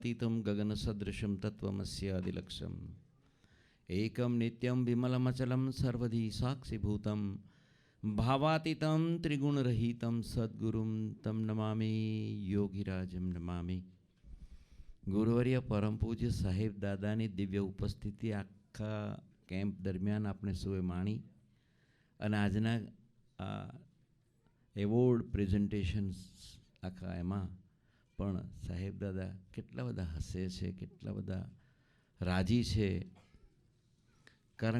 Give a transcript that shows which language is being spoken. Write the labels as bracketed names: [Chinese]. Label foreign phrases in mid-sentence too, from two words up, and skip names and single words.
[Sanskrit] तीतं गगनसदृशं तत्त्वमस्यादिलक्ष्यम् एकं नित्यं विमलमचलं सर्वधी साक्षिभूतं भावातीतं त्रिगुणरहितं सद्गुरुं तं नमामि योगीराजं नमामि। [Gujarati] ગુરુવર્ય પરમ પૂજ્ય સાહેબ દાદાની દિવ્ય ઉપસ્થિતિ આખા કેમ્પ દરમિયાન આપણે સૌએ માણી અને આજના આ [English] award presentations [Gujarati] આખા એમાં પણ સાહેબ દાદા કેટલા બધા હસે છે, કેટલા બધા રાજી છે, કારણ